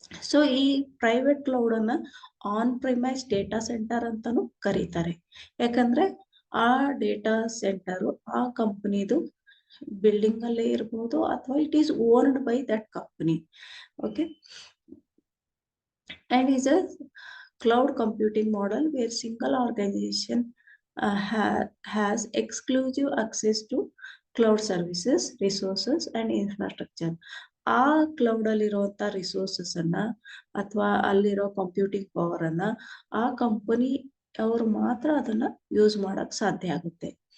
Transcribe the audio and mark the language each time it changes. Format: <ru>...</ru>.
<kn>So ಈ private cloud ಅನ್ನ on premise data centre ಅಂತಾನು ಕರೀತಾರೆ. ಯಾಕಂದ್ರೆ ಆ ಡೇಟಾ ಸೆಂಟರ್ ಆ ಕಂಪನಿದು ಬಿಲ್ಡಿಂಗ್ ಅಲ್ಲೇ ಇರ್ಬೋದು ಅಥವಾ</kn> <en>It is owned by that company. Okay, and is a cloud computing model where single organization has exclusive access to cloud services, resources and infrastructure.</en> <kn>ಆ ಕ್ಲೌಡ್ ಅಲ್ಲಿರುವಂತ ರಿಸೋರ್ಸಸ್ ಅನ್ನ ಅಥವಾ ಅಲ್ಲಿರೋ ಕಂಪ್ಯೂಟಿಂಗ್ ಪವರ್ ಅನ್ನ ಆ ಕಂಪನಿ ಅವರು ಮಾತ್ರ ಅದನ್ನ ಯೂಸ್ ಮಾಡಕ್ ಸಾಧ್ಯ ಆಗುತ್ತೆ.</kn>